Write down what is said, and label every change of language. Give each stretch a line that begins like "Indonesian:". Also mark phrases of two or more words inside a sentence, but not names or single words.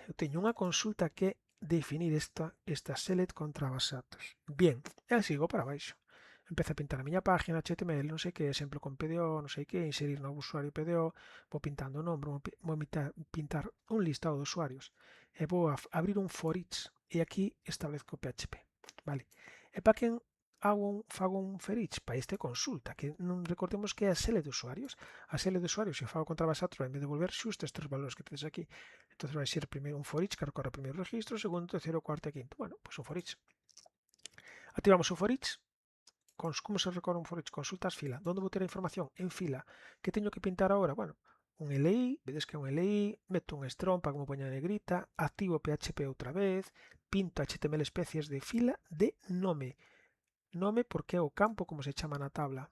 Galician: Eu teño unha consulta que definir esta select contra a base de datos. Bien, e sigo para baixo. Empezo a pintar a miña página, HTML, non sei que, exemplo con PDO, non sei que, inserir novo usuario PDO, vou pintando o nombre, vou pintar un listado de usuarios e vou abrir un
English: for each
Galician: e aquí establezco PHP, vale? E para quen fago un
English: for each?
Galician: Para este consulta, que non recordemos que é a sele de usuarios. A sele de usuarios, se fago contra base datos, vai me devolver xusto estes valores que tedes aquí. Entón vai ser primeiro un
English: for each
Galician: que recorre o primeiro registro, segundo, terceiro, cuarto e quinto. Bueno, pois un
English: for each.
Galician: Activamos o
English: for each.
Galician: Como se recorre un
English: for each?
Galician: Consultas fila. Onde vou ter a información? En fila. Que teño que pintar agora? Bueno, un LI, vedes que é un LI, meto un strong para que me poña negrita, activo PHP outra vez, pinto HTML especies de fila de nome. Nome porque é o campo como se chama na tabla.